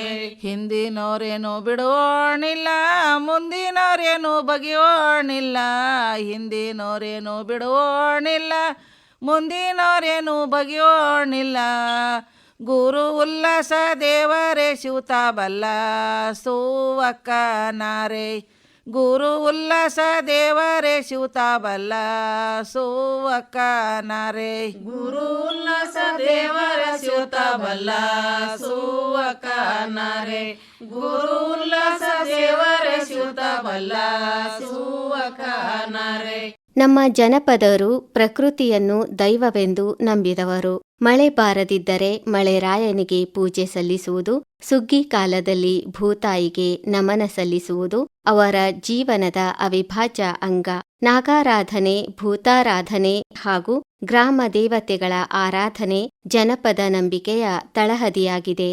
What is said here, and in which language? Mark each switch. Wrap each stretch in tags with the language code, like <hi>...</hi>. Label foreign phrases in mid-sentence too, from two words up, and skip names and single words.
<kn>ಹಿಂದಿನೋರೇನು ಬಿಡುವೋಣಿಲ್ಲ ಮುಂದಿನೋರೇನು ಬಗೆಯೋಣಿಲ್ಲ, ಹಿಂದಿನೋರೇನು ಬಿಡುವೋಣಿಲ್ಲ ಮುಂದಿನೋರೇನು ಬಗೆಯೋಣಿಲ್ಲ, ಗುರು ಉಲ್ಲಾಸ ದೇವರೇ ಶಿವತಾ ಬಲ್ಲ ಸುವಕ್ಕ ನಾರೆ, ಗುರು ಉಲ್ಲಾಸ ದೇವರೇ ಶಿವತಾ ಬಲ್ಲ ಸುವಕ್ಕ ನಾರೆ, ಗುರು ಉಲ್ಲಾಸ ದೇವರ ಶಿವತಾ ಬಲ್ಲ ಸುವಕ್ಕ ನಾರೆ, ಗುರು ಉಲ್ಲಾಸ ದೇವರ ಶಿವತಾ ಬಲ್ಲ ಸುವಕ್ಕ ನಾರೆ. ನಮ್ಮ ಜನಪದರು ಪ್ರಕೃತಿಯನ್ನು ದೈವವೆಂದು ನಂಬಿದವರು. ಮಳೆ ಬಾರದಿದ್ದರೆ ಮಳೆರಾಯನಿಗೆ ಪೂಜೆ ಸಲ್ಲಿಸುವುದು, ಸುಗ್ಗಿ ಕಾಲದಲ್ಲಿ ಭೂತಾಯಿಗೆ ನಮನ ಸಲ್ಲಿಸುವುದು ಅವರ ಜೀವನದ ಅವಿಭಾಜ್ಯ ಅಂಗ. ನಾಗಾರಾಧನೆ, ಭೂತಾರಾಧನೆ ಹಾಗೂ ಗ್ರಾಮ ದೇವತೆಗಳ ಆರಾಧನೆ ಜನಪದ ನಂಬಿಕೆಯ ತಳಹದಿಯಾಗಿದೆ.</kn>